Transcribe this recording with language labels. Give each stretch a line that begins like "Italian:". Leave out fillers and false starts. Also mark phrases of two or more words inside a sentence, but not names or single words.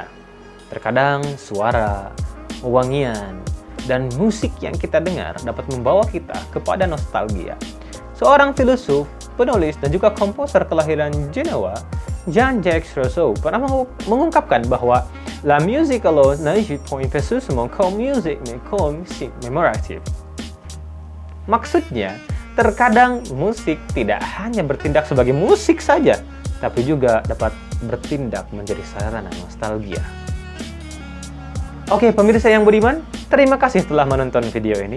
Indonesian: Terkadang suara, wangian, dan musik yang kita dengar dapat membawa kita kepada nostalgia. Seorang filosof, penulis, dan juga komposer kelahiran Genoa, Jean-Jacques Rousseau, pernah mengungkapkan bahwa
French: la musique alors n'agit point précisément comme musique mais comme si mémorative.
Indonesian: Maksudnya, terkadang musik tidak hanya bertindak sebagai musik saja, tapi juga dapat bertindak menjadi sarana nostalgia. Oke, pemirsa yang budiman, terima kasih telah menonton video ini.